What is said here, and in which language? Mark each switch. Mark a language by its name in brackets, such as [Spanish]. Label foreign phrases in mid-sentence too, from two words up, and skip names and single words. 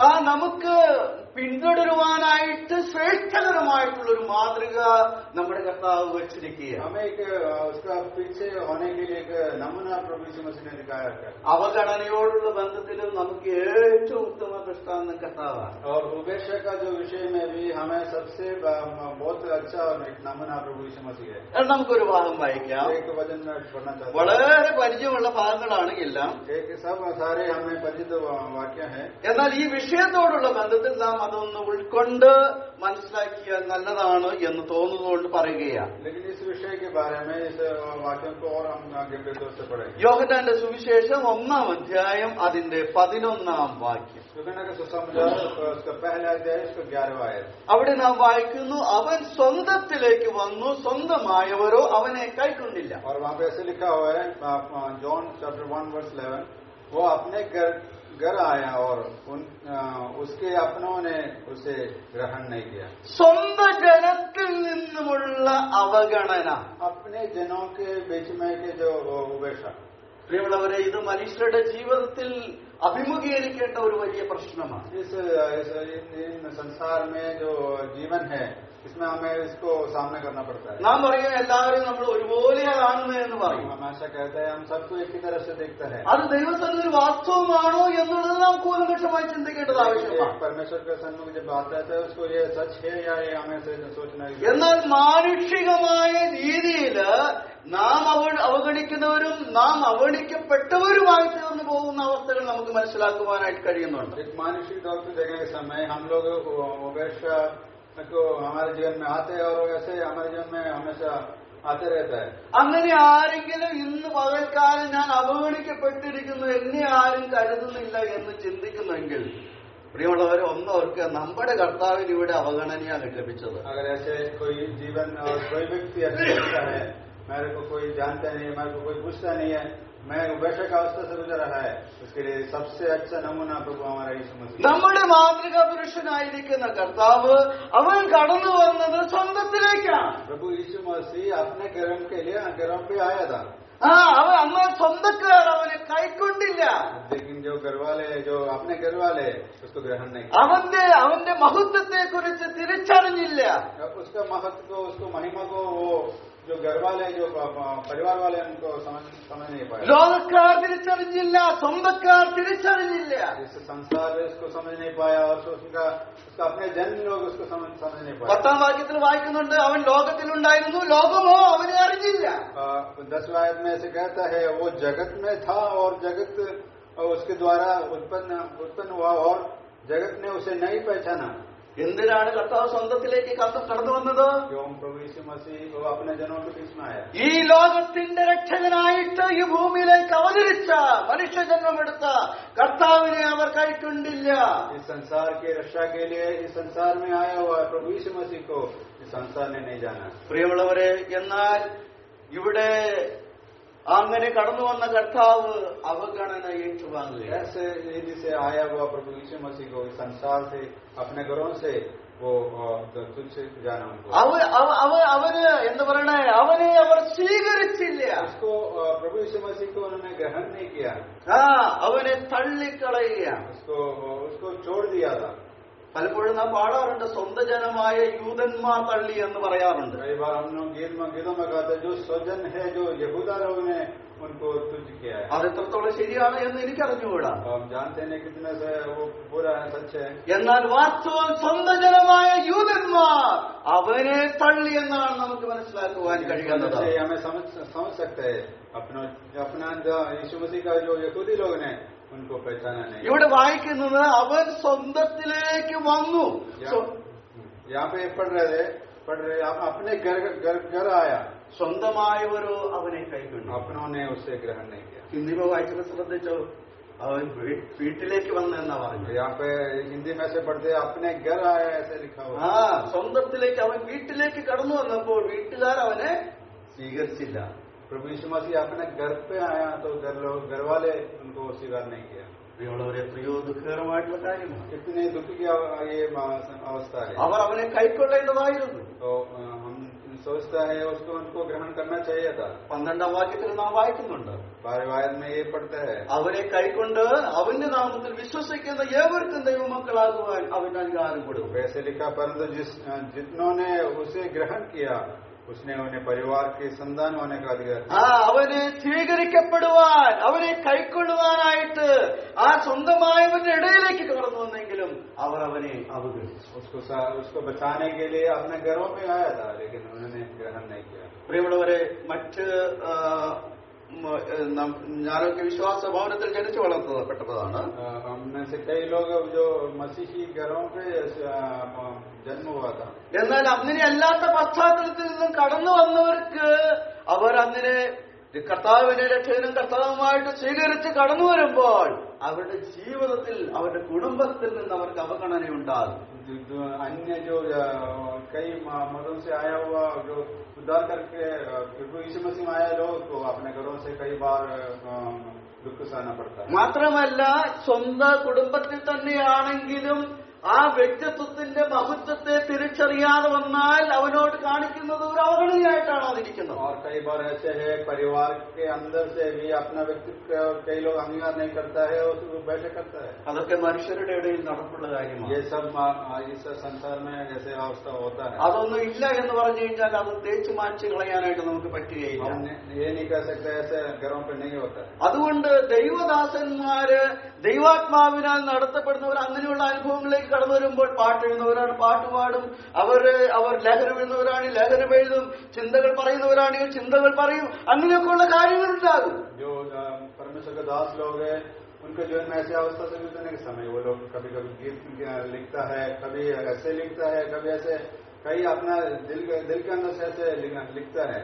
[Malayalam] നമുക്ക് പിന്തുടരുവാനായിട്ട് ശ്രേഷ്ഠകരമായിട്ടുള്ള ഒരു മാതൃക നമ്മുടെ കർത്താവ് വെച്ചിരിക്കുക. [Hindi] हमें एक उसका पीछे होने के लिए एक नमूना प्रभु यीशु मसीह ने दिखाया है. [Malayalam] അവഗണനയോടുള്ള ബന്ധത്തിലും നമുക്ക് ഏറ്റവും ഉത്തമ ദൃഷ്ടാന്തം കർത്താവാണ്. [Hindi] और उपेक्षा का जो विषय में भी हमें सबसे बहुत अच्छा एक नमूना प्रभु यीशु मसीह है. [Malayalam] നമുക്കൊരു ഭാഗം വായിക്കാം. [Hindi] एक वचन पढ़ना चाहते हैं. [Malayalam] വളരെ പരിചയമുള്ള ഭാഗങ്ങളാണ് എല്ലാം. [Hindi] एक सब सारे हमें परिचित वाक्य है. [Malayalam] എന്നാൽ ഈ വിഷയത്തോടുള്ള ബന്ധത്തിൽ നാം അതൊന്ന് ഉൾക്കൊണ്ട് മനസ്സിലാക്കിയാൽ നല്ലതാണ് എന്ന് തോന്നുന്നതുകൊണ്ട് പറയുകയാണ്. [Hindi] लेकिन इस विषय के बारे में इस वाक्य को और हम आगे बेहतर से पढ़ेंगे. [Malayalam] യോഹന്നാന്റെ സുവിശേഷം 1-ാം അധ്യായം അതിന്റെ 11-ാം വാക്യം. [Hindi] यूहन्ना का सुसमाचार उसका पहला अध्याय उसका 11वां आयत. [Malayalam] അവിടെ നാം വായിക്കുന്നു, അവൻ സ്വന്തത്തിലേക്ക് വന്നു, സ്വന്തമായവരോ അവനെ കൈക്കൊണ്ടില്ല. [Hindi] और वहाँ पे ऐसे लिखा हुआ है जॉन चैप्टर 1:11, वो अपने घर आया और उसके अपनों ने उसे ग्रहण नहीं किया. [Malayalam] സ്വന്തം ജനത്തിൽ നിന്നുമുള്ള അവഗണന, [Hindi] अपने जनों के बीच में के जो उपेक्षा. [Malayalam] പ്രിയമുള്ളവരെ, ഇത് മനുഷ്യരുടെ ജീവിതത്തിൽ അഭിമുഖീകരിക്കേണ്ട ഒരു വലിയ പ്രശ്നമാണ്. [Hindi] इस संसार में जो जीवन है इसमें हमें इसको सामना करना पड़ता है. [Malayalam] നാം പറയും എല്ലാവരും നമ്മൾ ഒരുപോലെയാ കാണുന്നത് എന്ന് പറയും. [Hindi] हम हमेशा कहते हैं हम सबको एक ही तरह से देखते हैं. [Malayalam] അത് ദൈവസന്നിധിയിൽ വാസ്തവമാണോ എന്നുള്ളത് നാം കൂലങ്കഷമായി ചിന്തിക്കേണ്ടത് ആവശ്യമാണ്. [Hindi] परमेश्वर के सन्मुख जब बात आता है उसको ये सच है या ये हमें सोचना है. [Malayalam] എന്നാൽ മാനുഷികമായ രീതിയിൽ നാം അവഗണിക്കുന്നവരും നാം അവഗണിക്കപ്പെട്ടവരുമായി തീർന്നു പോകുന്ന അവസ്ഥകൾ നമുക്ക് മനസ്സിലാക്കുവാനായിട്ട് കഴിയുന്നുണ്ട്. [Hindi] एक मानसिक तौर पर देखने के समय हम लोग उपेक्षा को हमारे जीवन में आते हैं और ऐसे हमारे जीवन में हमेशा आते रहता है. [Malayalam] അങ്ങനെ ആരെങ്കിലും ഇന്ന് പകൽക്കാലം ഞാൻ അവഗണിക്കപ്പെട്ടിരിക്കുന്നു, എന്നെ ആരും കരുതുന്നില്ല എന്ന് ചിന്തിക്കുന്നെങ്കിൽ പ്രിയമുള്ളവരെ, ഒന്നോർക്ക് നമ്മുടെ കർത്താവിന് ഇവിടെ അവഗണനയാണ് ലഭിച്ചത്. [Hindi] अगर ऐसे कोई जीवन और कोई व्यक्ति ऐसा लगता है मेरे को कोई जानता नहीं है, मेरे को कोई पूछता नहीं है, मैं उपेक्षा का अवस्था से गुजर रहा है, उसके लिए सबसे अच्छा नमूना प्रभु हमारा यीशु मसीह. [Malayalam] നമ്മുടെ മാതൃകാ പുരുഷനായിരിക്കുന്ന കർത്താവ് അവൻ കടന്നു വന്നത് സ്വന്തത്തിലേക്കാണ്. [Hindi] प्रभु यीशु मसीह अपने गर्भ के लिए गर्भ पे आया था. [Malayalam] അവൻ അന്ന് സ്വന്തക്കാർ അവനെ കൈക്കൊണ്ടില്ല. [Hindi] लेकिन जो घर वाले जो अपने घर वाले उसको ग्रहण नहीं किया. [Malayalam] അവന്റെ മഹത്വത്തെ കുറിച്ച് തിരിച്ചറിഞ്ഞില്ല. [Hindi] उसका महत्व को, उसको महिमा को वो जो घर वाले जो परिवार वाले उनको समझ नहीं पाए. [Malayalam] ലോകക്കാർ തിരിച്ചറിഞ്ഞില്ല, സ്വന്തക്കാർ തിരിച്ചറിഞ്ഞില്ല. [Hindi] इस संसार में इसको समझ नहीं पाया और उसका अपने जन लोग उसको समझ नहीं पाए. [Malayalam] 10-ാം വാക്യത്തിൽ വായിക്കുന്നുണ്ട്, അവൻ ലോകത്തിലുണ്ടായിരുന്നു, ലോകമോ അവനെ അറിഞ്ഞില്ല. [Hindi] 10वां आयत में ऐसे कहता है वो जगत में था और जगत उसके द्वारा उत्पन्न हुआ और जगत ने उसे नहीं पहचाना. [Malayalam] എന്തിനാണ് കർത്താവ് സ്വന്തത്തിലേക്ക് കടന്നു വന്നത്? [Hindi] प्रभु यीशु मसीह वो अपने जनों के बीच में आया. [Malayalam] ഈ ലോകത്തിന്റെ രക്ഷകനായിട്ട് ഈ ഭൂമിയിലേക്ക് അവതരിച്ച, മനുഷ്യജന്മമെടുത്ത കർത്താവിനെ അവർ കൈക്കൊണ്ടില്ല. [Hindi] इस संसार की रक्षा के लिए इस संसार में आया हुआ प्रभु यीशु मसीह को इस संसार ने नहीं जाना. [Malayalam] പ്രിയമുള്ളവരെ, എന്നാൽ ഇവിടെ അങ്ങനെ കടന്നു വന്ന കർത്താവ് അവഗണന ഏറ്റുവാങ്ങുകയാണ്. [Hindi] ऐसे रीति से आया हुआ प्रभु यीशु मसीह को इस संसार से अपने घरों से वो तुच्छ जाना उनको. [Malayalam] അവന് എന്താ പറയണേ, അവനെ അവർ സ്വീകരിച്ചില്ല. [Hindi] उसको प्रभु यीशु मसीह को उन्होंने ग्रहण नहीं किया. [Malayalam] അവനെ തള്ളിക്കളയുകയാണ്. [Hindi] उसको छोड़ दिया था. [Malayalam] പലപ്പോഴും നാം പാടാറുണ്ട്, സ്വന്തം ജനമായ യൂതന്മാർ തള്ളി എന്ന് പറയാറുണ്ട്. [Hindi] कई बार हम लोग गीतों में गाते हैं, जो स्वजन है, जो यहूदा लोग ने उनको तुझ किया है. [Malayalam] അത് എത്രത്തോളം ശരിയാണ് എന്ന് എനിക്കറിഞ്ഞുകൂടാ. [Hindi] हम जानते हैं कितने से वो बुरा है, सच है. [Malayalam] എന്നാൽ വാസ്തവം സ്വന്തം ജനമായ യൂതന്മാർ അവനെ തള്ളി എന്നാണ് നമുക്ക് മനസ്സിലാക്കുവാൻ കഴിയുന്നത്. [Hindi] हमें समझ सकते हैं अपना यीशु मसीह का जो यहूदी लोग ने उनको पहचाना नहीं. [Malayalam] ഇവിടെ വായിക്കുന്നത് അവൻ സ്വന്തത്തിലേക്ക് വന്നു. [Hindi] यहाँ पे पढ़ रहे अपने घर आया. [Malayalam] സ്വന്തമായവരോ അവനെ കൈക്കൊണ്ടു. [Hindi] अपनों ने उसे ग्रहण नहीं किया. [Malayalam] ഹിന്ദിമ വായിച്ചത് ശ്രദ്ധിച്ചോ? അവൻ വീട്ടിലേക്ക് വന്നെന്നാ പറഞ്ഞു. [Hindi] यहाँ पे हिंदी में से पढ़ते अपने घर आया ऐसे लिखा हुआ. [Malayalam] സ്വന്തത്തിലേക്ക് അവൻ വീട്ടിലേക്ക് കടന്നു വന്നപ്പോൾ വീട്ടുകാർ അവനെ സ്വീകരിച്ചില്ല. [Hindi] प्रभु यीशु मसीह अपने घर पे आया तो घर वाले उनको स्वीकार नहीं किया. [Malayalam] പ്രിയമുള്ളവരെ, എത്രയോ ദുഃഖകരമായിട്ടുള്ള കാര്യമാണ്. [Hindi] कितनी दुखी की ये अवस्था है. [Malayalam] അവർ അവനെ കൈക്കൊള്ളേണ്ടതായിരുന്നു. [Hindi] तो हम सोचता है उसको उनको ग्रहण करना चाहिए था. [Malayalam] 12ാം വാക്യത്തിൽ നാം വായിക്കുന്നുണ്ട്, [Hindi] वायद में ये पढ़ते हैं, [Malayalam] അവനെ കൈക്കൊണ്ട് അവന്റെ നാമത്തിൽ വിശ്വസിക്കുന്ന ഏവർക്കും ദൈവമക്കളാകുവാൻ അവന്റെ അധികാരം കൊടുക്കും. [Hindi] वैसे लिखा, परंतु जितनों ने उसे ग्रहण किया उसने उन्हें परिवार के संतान होने का अधिकार. [Malayalam] അവനെ സ്വീകരിക്കപ്പെടുവാൻ, അവനെ കൈക്കൊള്ളുവാനായിട്ട് ആ സ്വന്തമായവന്റെ ഇടയിലേക്ക് കടന്നു വന്നെങ്കിലും അവർ അവനെ അവഗണിച്ചു. [Hindi] उसको बचाने के लिए अपने घरों में आया था, लेकिन उन्होंने ग्रहण नहीं किया. [Malayalam] പ്രിയമുള്ളവരെ, മറ്റ് ഞാനൊക്കെ വിശ്വാസ ഭവനത്തിൽ ജനിച്ചു വളർത്തപ്പെട്ടതാണ്. [Hindi] हममें से कई लोग जो मसीही घरों पे जन्म हुआ था. [Malayalam] എന്നാൽ അങ്ങനെ അല്ലാത്ത പശ്ചാത്തലത്തിൽ നിന്നും കടന്നു വന്നവർക്ക് അവർ അങ്ങനെ കർത്താവിനെ രക്ഷകനും കർത്താവുമായിട്ട് സ്വീകരിച്ച് കടന്നു വരുമ്പോൾ അവരുടെ ജീവിതത്തിൽ, അവരുടെ കുടുംബത്തിൽ നിന്ന് അവർക്ക് അവഗണനയുണ്ടാകും. [Hindi] अन्य जो कई मदों से आया हुआ जो उद्धार करके प्रभु यीशु मसीह में आया लोग को अपने घरों से कई बार दुख सहना पड़ता है. [Malayalam] മാത്രമല്ല, സ്വന്തം കുടുംബത്തിൽ തന്നെയാണെങ്കിലും ആ വ്യക്തിത്വത്തിന്റെ മഹത്വത്തെ തിരിച്ചറിയാതെ വന്നാൽ അവനോട് കാണിക്കുന്നത് ഒരു അവഗണനയായിട്ടാണ് അതിരിക്കുന്നത്. [Hindi] और कई बार ऐसे है परिवार के अंदर से भी अपना व्यक्तित्व कई लोग अंगीकार नहीं करता है और वैसे करता है. [Malayalam] അതൊക്കെ മനുഷ്യരുടെ ഇടയിൽ നടപ്പുള്ള കാര്യമാണ്. [Hindi] ये सब इस संसार में जैसे अवस्था होता है. [Malayalam] അതൊന്നും ഇല്ല എന്ന് പറഞ്ഞു കഴിഞ്ഞാൽ അത് തേച്ചു മാറ്റി കളയാനായിട്ട് നമുക്ക് പറ്റുകയില്ല. [Hindi] ये नहीं कर सकते, ऐसे घरों पे नहीं होता है. [Malayalam] അതുകൊണ്ട് ദൈവദാസന്മാര് ദൈവാത്മാവിനാൽ നടത്തപ്പെടുന്നവർ അങ്ങനെയുള്ള അനുഭവങ്ങളിലേക്ക് കടന്നു വരുമ്പോൾ പാട്ടെഴുതുന്നവരാണ് പാട്ടുപാടും, അവർ ലേഖനം എഴുതുന്നവരാണ് ലേഖനം എഴുതും, ചിന്തകൾ പറയുന്നവരാണെങ്കിൽ ചിന്തകൾ പറയും, അങ്ങനെയൊക്കെയുള്ള കാര്യങ്ങൾ ഉണ്ടാകും. [Hindi] जो परमेश्वर के दास लोग हैं उनके जीवन में ऐसी अवस्था से गुजरने के समय वो लोग कभी कभी गीत लिखता है, कभी ऐसे लिखता है, कभी ऐसे कई अपना दिल के अंदर से ऐसे लिखता है.